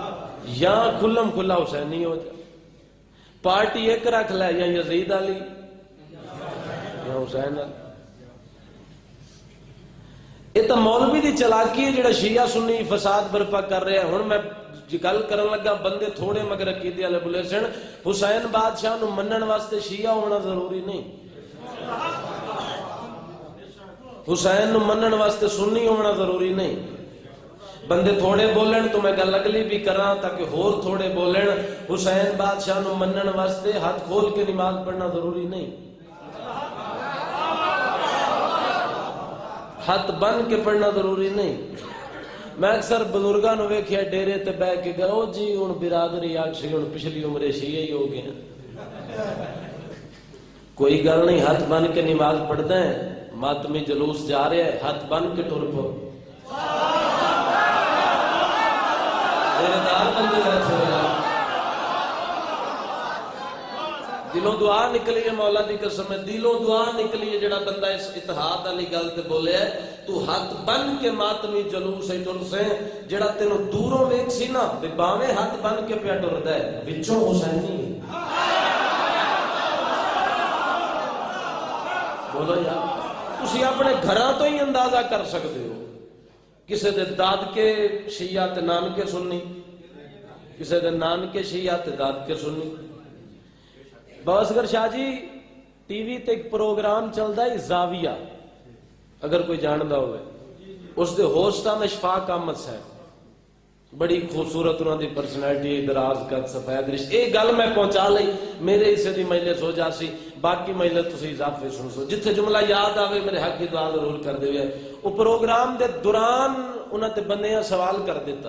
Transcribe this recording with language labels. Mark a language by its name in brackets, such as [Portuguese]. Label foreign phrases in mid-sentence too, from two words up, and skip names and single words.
[Punjabi] یا کھلم کھلا حسینی ہو جا، پارٹی ایک رکھ لے، یا یزید علی یا حسین علی. یہ تو مولوی دی چلاکی ہے جڑا شیعہ سنی فساد برپا کر رہے ہیں. ہن میں گل کرن لگا بندے تھوڑے مگر عقیدے والے بولے سن حسین بادشاہ نو منن واسطے شیعہ ہونا ضروری نہیں، حسین نو منن واسطے سنی ہونا ضروری نہیں. بندے تھوڑے بولن تو میں گل اگلی بھی کراں تاکہ ہور تھوڑے بولن. حسین بادشاہ نو منن واسطے ہاتھ کھول کے نماز پڑھنا ضروری نہیں، ہاتھ بن کے پڑھنا ضروری نہیں. میں اکثر بزرگاں نو ویکھیا ڈیرے تے بہ کے گئے جی ہن برادری آکسی ہن پچھلی عمرے شیعہ ہی ہو گئے. کوئی گل نہیں، ہاتھ بن کے نماز پڑھدا ہے. ماتمی جلوس جا رہے ہیں، ہاتھ بن کے ٹر پو. دلوں دعا نکلی ہے، مولا دی قسم ہے دلوں دعا نکلی ہے. جڑا بندہ اس اتحاد والی گل تے بولے ہے تو ہاتھ بن کے ماتمی جلوس ٹر سے. جڑا تینوں دوروں ویکھ سی نا تے باویں ہاتھ بن کے پیا ٹردا ہے، وچوں حسینی. بولو یار، تسی اپنے گھراں تو ہی اندازہ کر سکتے ہو. کسے دے دادکے شیعہ تے نانکے سنی، کسے دے نانکے شیعہ تے دادکے سنی. بااصغر شاہ جی ٹی وی تے ایک پروگرام چلدا ہے زاویہ، اگر کوئی جاندا ہوئے. اس دے ہوسٹ ہیں اشفاق احمد صاحب، بڑی خوبصورت انہوں دی پرسنالٹی، دراز قد، سفید رشت. ایک گل میں پہنچا لئی، میرے حصے دی مجلس ہو جاسی، باقی مجلس تسی اضافے سن سو. جتھے جملہ یاد آوے میرے حق کی دعا ضرور کر دے. وہ پروگرام دے دوران انہوں تے بندیاں سوال کر دیتا.